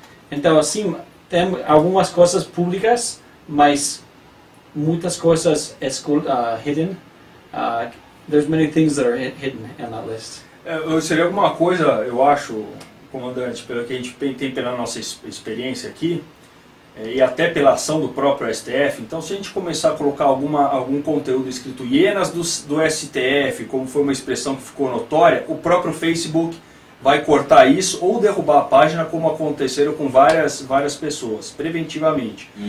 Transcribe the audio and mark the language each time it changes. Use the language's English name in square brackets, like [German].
[Portuguese] Então, sim, tem algumas coisas públicas, mas muitas coisas hidden. [English] There's many things that are hidden in that list. [Portuguese] Seria alguma coisa, eu acho, comandante, pelo que a gente tem pela nossa experiência aqui, e até pela ação do próprio STF, então se a gente começar a colocar algum conteúdo escrito hienas do STF, como foi uma expressão que ficou notória, o próprio Facebook vai cortar isso ou derrubar a página, como aconteceram com várias pessoas, preventivamente.